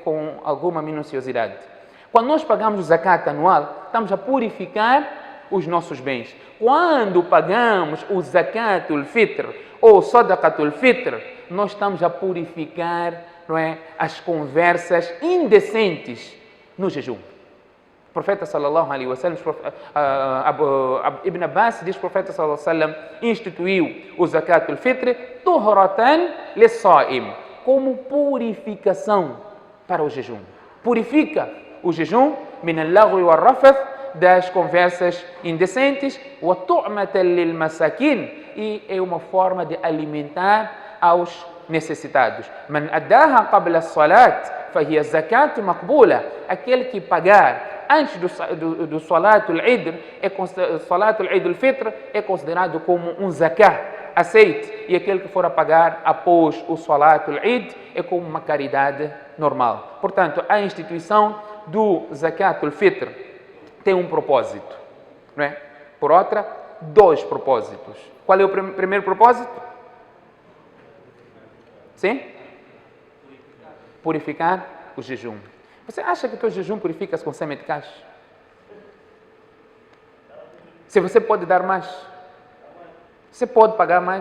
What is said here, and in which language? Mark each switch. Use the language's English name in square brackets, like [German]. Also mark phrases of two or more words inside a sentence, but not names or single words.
[Portuguese] Com alguma minuciosidade. Quando nós pagamos o zakat anual, estamos a purificar os nossos bens. Quando pagamos o Zakatul Fitr ou Sadaqatul Fitr, nós estamos a purificar, não é, as conversas indecentes no jejum. O profeta [Arabic] صلى الله عليه وسلم, [Portuguese] Ibn Abbas diz que o profeta [Arabic] صلى الله عليه وسلم [Portuguese] instituiu o Zakatul Fitr [Arabic] طهرة للصائم, [Portuguese] como purificação para o jejum. Purifica o jejum [Arabic] من اللغو والرفث, [Portuguese] das conversas indecentes, [Arabic] وطعمة للمساكين, [Portuguese] e é uma forma de alimentar aos necessitados. [Arabic] من أداها قبل الصلاة فهي زكاة مقبولة. [Portuguese] Aquele que pagar antes do Salatul Eid, Salatul Eid al-Fitr, é considerado como um zakat aceite, e aquele que for a pagar após o Salatul Eid é como uma caridade normal. Portanto, a instituição do Zakat al-Fitr tem um propósito, não é? Por outra, 2 propósitos. Qual é o primeiro propósito? Sim? Purificar o jejum. Você acha que o teu jejum purifica-se com semente de cacho? Se você pode dar mais, você pode pagar mais.